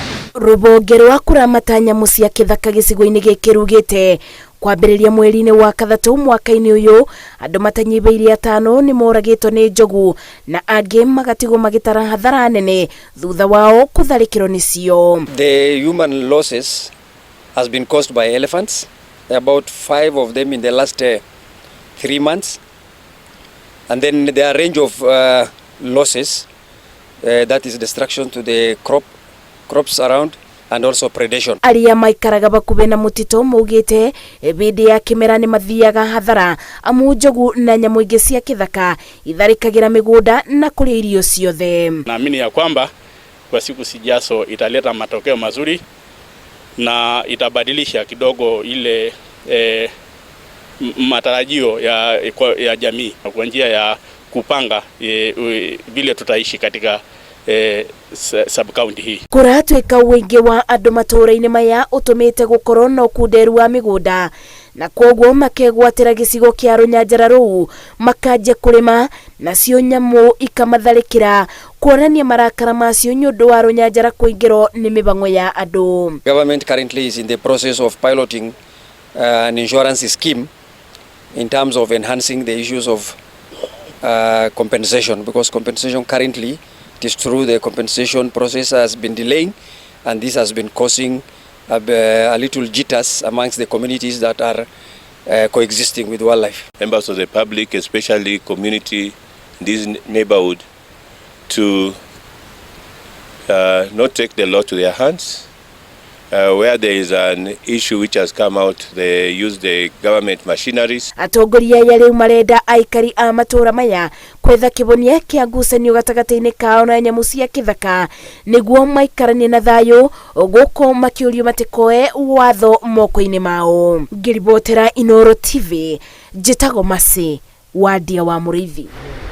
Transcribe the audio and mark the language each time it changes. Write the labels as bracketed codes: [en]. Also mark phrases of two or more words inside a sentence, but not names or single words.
[ki] Rũhonge rwa kũramata nyamũ cia kĩthaka gĩcigo-inĩ gĩkĩ rugĩte kwambĩrĩria mweri-inĩ wa Gathatu mwaka-inĩ ũyũ andũ matanyihĩire atano nĩ moragĩtwo nĩ njogu na angĩ magatigwo magĩtara hathara nene thutha wao kũtharĩkĩrwo nĩcio. [en] The human losses has been caused by elephants, about 5 of them in the last 3 months, and then there are a range of losses, that is destruction to the crops around and also predation. [ki] Aria maikaraga bakube na mutito maugite bindi ya kimera ni mathiaga hathara amu njogu na nyamũ ingĩ cia kĩthaka itharĩkagĩra mĩgũnda na kũrĩa irio ciothe. [sw] Naamini ya kwamba kwa siku sijazo italeta matokeo mazuri na itabadilisha kidogo ile matarajio ya jamii kwa njia ya kupanga vile tutaishi katika sub-county hii. [ki] Kũratwĩka wĩingĩ wa andũ matũũra-inĩ maya ũtũmĩte gũkorwo na ũkunderu wa mĩgũnda na koguo makegwatĩra gĩcigo kĩa rũnyanjara rũu makanjia kũrĩma nacio nyamũ ikamatharĩkĩra kuonania marakara macio nĩ ũndũ wa rũnyanjara kũingĩrwo nĩ mĩbang'o ya andũ. [en] Government currently is in the process of piloting an insurance scheme in terms of enhancing the issues of compensation, because compensation currently, it is true the compensation process has been delaying, and this has been causing a little jitters amongst the communities that are coexisting with wildlife. Members of the public, especially community in this neighborhood, to not take the law to their hands. Where there is an issue which has come out, they use the government machineries. [ki] Atongoria ya rĩu marenda aikari a matũũra maya kwetha kĩbonia kĩa ngucanio gatagatĩ-inĩ kao na nyamũ cia kĩthaka nĩguo maikaranie na thayũ gũkũ makĩũrio matikoe watho moko-inĩ mao. Ngĩribotera Inooro TV, njĩtagwo Masi wa Ndia wa Mũrĩithi.